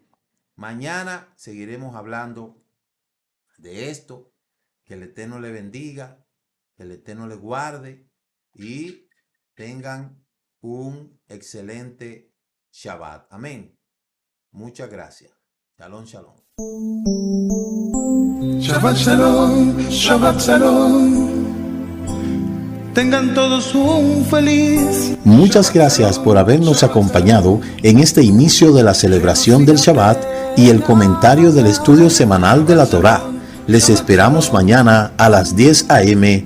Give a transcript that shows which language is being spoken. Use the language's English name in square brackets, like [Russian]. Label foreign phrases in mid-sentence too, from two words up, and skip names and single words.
[Spanish] Mañana seguiremos hablando de esto. Que el Eterno le bendiga, que el Eterno le guarde y tengan un excelente Shabbat. Amén. Muchas gracias. [Hebrew] שלום, שלום. שבת שלום, שבת שלום. [Spanish] Tengan todos un feliz. Muchas gracias por habernos acompañado en este inicio de la celebración del Shabbat y el comentario del estudio semanal de la Torá. Les esperamos mañana a las 10 a.m.